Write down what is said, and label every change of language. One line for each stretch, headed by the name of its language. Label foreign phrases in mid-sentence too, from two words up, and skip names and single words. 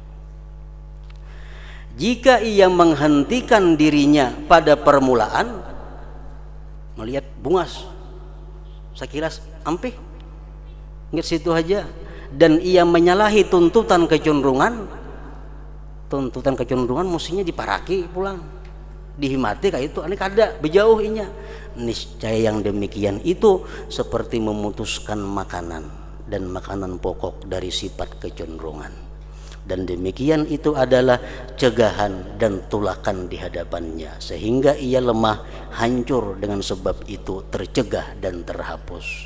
Indonesian: Jika ia menghentikan dirinya pada permulaan,
Banjar: melihat bungas, sekilas ampih,
Indonesian: ingat situ aja, dan ia menyalahi tuntutan kecenderungan
Banjar: mestinya diparaki pulang, dihimati kayak itu, ini kada bejauh inya.
Indonesian: Niscaya yang demikian itu seperti memutuskan makanan dan makanan pokok dari sifat kecenderungan, dan demikian itu adalah cegahan dan tulakan di hadapannya, sehingga ia lemah, hancur dengan sebab itu, tercegah dan terhapus.